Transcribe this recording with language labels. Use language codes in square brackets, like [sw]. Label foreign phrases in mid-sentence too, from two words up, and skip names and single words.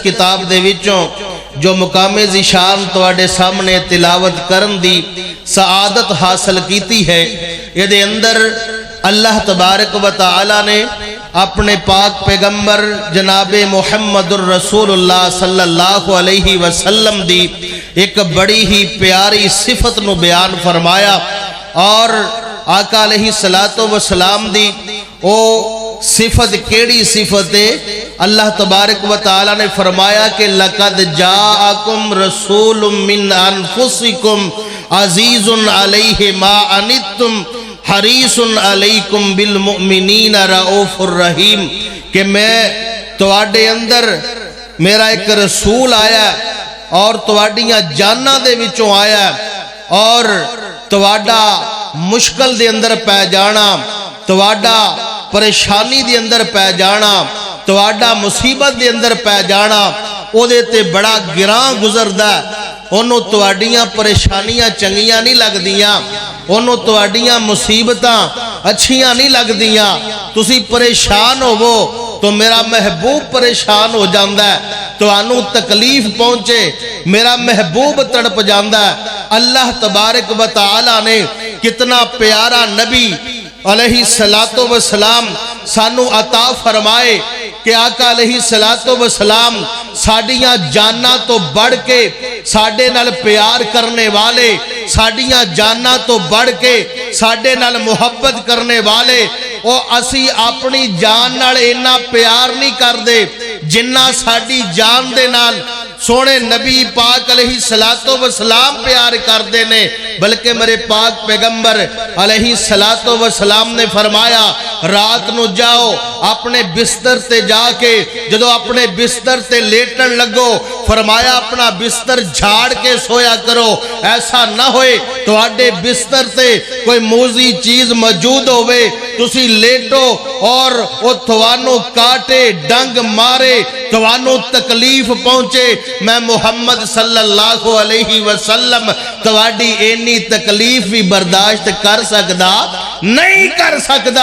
[pa] کتاب دے وچوں جو مقام ذیشان تواڈے سامنے تلاوت کرن دی سعادت حاصل کیتی ہے یہ دے اندر اللہ تبارک و تعالی نے اپنے پاک پیغمبر جناب محمد الرسول اللہ صلی اللہ علیہ وسلم دی ایک بڑی ہی پیاری صفت نو بیان فرمایا اور آقا علیہ السلام دی او صفت کیڑی صفت ہے اللہ تبارک و تعالی نے فرمایا کہ [ar] لَقَدْ جَاءَكُمْ رَسُولٌ مِّنْ أَنفُسِكُمْ عَزِيزٌ عَلَيْهِ مَا عَنِتُّمْ حَرِيصٌ عَلَيْكُمْ بِالْمُؤْمِنِينَ رَؤُوفٌ الرَّحِيمٌ [pa] کہ میں تواڈے اندر میرا ایک رسول آیا اور تواڈیاں جاناں دے وچوں آیا اور تواڈا مشکل دے اندر پہ جانا تواڈا پریشانی دے اندر پہ جانا تواڈا مصیبت دے اندر پہ جانا او دے تے بڑا گراں گزردا انہوں تواڈیاں پریشانیاں چنگیاں نہیں لگ دیاں انہوں تواڈیاں مصیبتاں اچھیاں نہیں لگ دیاں تسی پریشان ہو وہ تو میرا محبوب پریشان ہو جاندہ ہے تو انہوں تکلیف پہنچے میرا محبوب تڑپ جاندہ ہے اللہ تبارک و تعالی نے کتنا پیارا نبی علیہ السلام سانو عطا فرمائے کہ آقا علیہ السلام ساڑیاں جانا تو بڑھ کے ساڑے نال پیار کرنے والے ساڑیاں جانا تو بڑھ کے ساڑے نال محبت کرنے والے او اسی اپنی جان نال اینا پیار نہیں کر دے جنہ ساڑی جان دے نال سونے نبی پاک علیہ السلام پیار کر دینے بلکہ میرے پاک پیغمبر علیہ السلام نے فرمایا رات نو جاؤ اپنے بستر تے جا کے جدو اپنے بستر تے لیٹن لگو فرمایا اپنا بستر جھاڑ کے سویا کرو ایسا نہ ہوئے تو آڈے بستر تے کوئی موزی چیز موجود ہوئے تسی لیٹو اور وہ توانو کاٹے ڈنگ مارے توانو تکلیف پہنچے میں محمد صلی اللہ علیہ وسلم تواڈی اینی تکلیف بھی برداشت کر سکدا نہیں کر سکدا